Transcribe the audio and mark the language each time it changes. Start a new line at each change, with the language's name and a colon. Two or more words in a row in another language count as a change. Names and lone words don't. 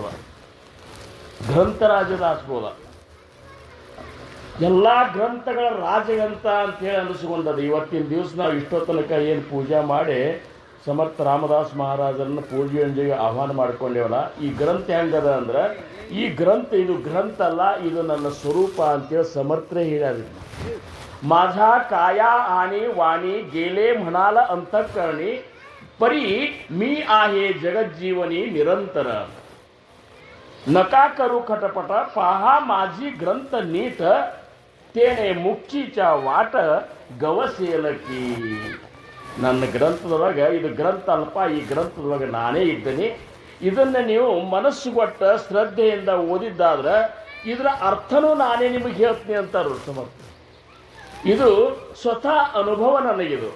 Kannada: ಗ್ರಂಥರಾಜ ದಾಸಬೋಧ ಎಲ್ಲ ಗ್ರಂಥಗಳ ರಾಜಗ್ರಂಥ ಅಂತೇಳಿ ಅನ್ನಿಸ್ಕೊಂಡದ್ದು. ಇವತ್ತಿನ ದಿವಸ ನಾವು ಇಷ್ಟೋ ತನಕ ಏನು ಪೂಜೆ ಮಾಡಿ ಸಮರ್ಥ ರಾಮದಾಸ್ ಮಹಾರಾಜರನ್ನು ಪೂಜೆಯೊಂದಿಗೆ ಆಹ್ವಾನ ಮಾಡ್ಕೊಂಡೇವಲ್ಲ, ಈ ಗ್ರಂಥ ಹೆಂಗದ ಅಂದ್ರೆ ಈ ಗ್ರಂಥ ಇದು ಗ್ರಂಥ ಅಲ್ಲ, ಇದು ನನ್ನ ಸ್ವರೂಪ ಅಂತೇಳಿ ಸಮರ್ಥರೇ ಹೇಳ್ಯಾರ.
Marathi: माझा काया आणि वाणी गेले म्हणाल अंतःकरणी परी मी आहे जगज्जीवनी निरंतर नका करू खटपट पहा माझी ग्रंथ नीट तेने मुक्तीच्या वाट गवसेल की.
Kannada: ನನ್ನ ಗ್ರಂಥದೊಳಗೆ ಇದು ಗ್ರಂಥ ಅಲ್ಪ, ಈ ಗ್ರಂಥದೊಳಗೆ ನಾನೇ ಇದ್ದೇನೆ. ಇದನ್ನು ನೀವು ಮನಸ್ಸು ಕೊಟ್ಟ ಶ್ರದ್ಧೆಯಿಂದ ಓದಿದ್ದಾದ್ರೆ ಇದರ ಅರ್ಥನೂ ನಾನೇ ನಿಮಗೆ ಹೇಳ್ತೀನಿ ಅಂತಾರು ಸಮರ್ಥ. ಇದು ಸ್ವತಃ ಅನುಭವ ನನಗಿದು.